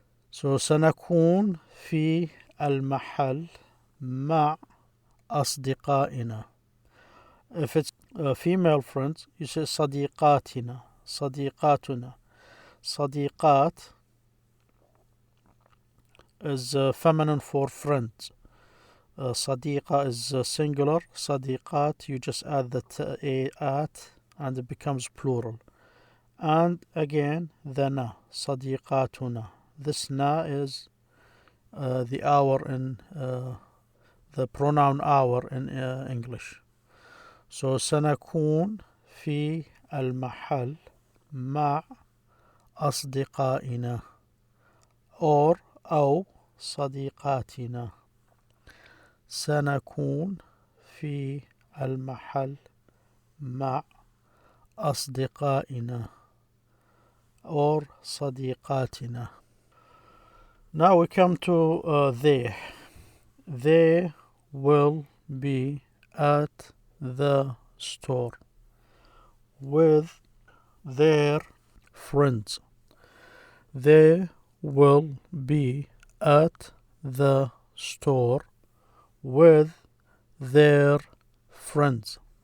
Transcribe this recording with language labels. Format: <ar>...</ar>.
<ar>So سنكون في المحل مع أصدقائنا.</ar> <en>If it's female friends, you say صديقاتنا.</en> <ar>صديقاتنا.</ar> <en>صديقات is feminine for friends. صديقة is singular. صديقات, you just add the a at and it becomes plural. And again, the na. صديقاتنا. This na is the our in the pronoun our in English.</en> <ar>So سنكون في المحل مع أصدقائنا or أو صديقاتنا. سنكون في المحل مع أصدقائنا or صديقاتنا.</ar> <en>Now we come to they. They will be at the store with their friends. They will be at the store with their friends.</en>